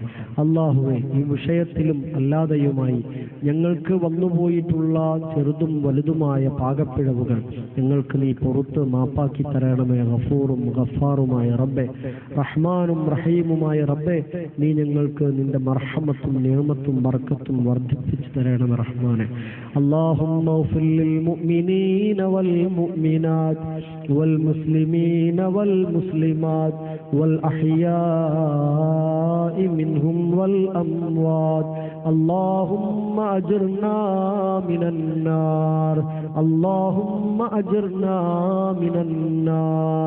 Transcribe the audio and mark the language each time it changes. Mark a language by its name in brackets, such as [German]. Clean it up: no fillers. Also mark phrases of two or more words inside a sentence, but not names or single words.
[Malayalam] അല്ലാഹുവേ, ഈ വിഷയത്തിലും അല്ലാതെയുമായി ഞങ്ങൾക്ക് വന്നുപോയിട്ടുള്ള ചെറുതും വലുതുമായ പാകപ്പിഴവുകൾ ഞങ്ങൾക്ക് നീ പുറത്ത് മാപ്പാക്കി തരണമേ. ഗഫൂറും ഗഫാറുമായ റബ്ബെ, റഹ്മാനും റഹീമുമായ റബ്ബെ, നീ ഞങ്ങൾക്ക് നിന്റെ മർഹമത്തും നിഅമത്തും ബർക്കത്തും വർദ്ധിപ്പിച്ചു തരണമേ റഹ്മാനെ. [Arabic] اللهم اغفر للمؤمنين والمؤمنات والمسلمين والمسلمات والأحياء منهم والأموات. اللهم أجرنا من النار، اللهم أجرنا من النار.